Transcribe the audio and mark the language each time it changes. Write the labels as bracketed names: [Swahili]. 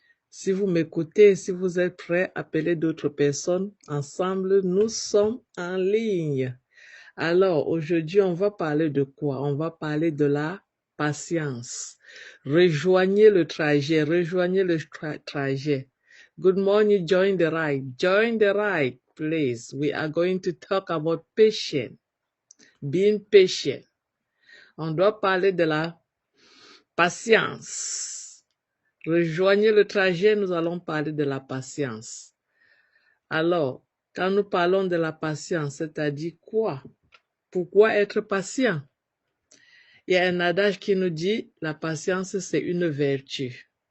[French] Si vous m'écoutez, si vous êtes prêts, appelez d'autres personnes. Ensemble, nous sommes en ligne. Alors, aujourd'hui, on va parler de quoi? On va parler de la patience. Rejoignez le trajet, rejoignez le trajet. [English] Good morning, join the ride. Join the ride, please. We are going to talk about patience, being patient. [French] On doit parler de la patience. Rejoignez le trajet, nous allons parler de la patience. Alors, quand nous parlons de la patience, c'est-à-dire quoi? Pourquoi être patient? Il y a un adage qui nous dit, la patience, c'est une vertu.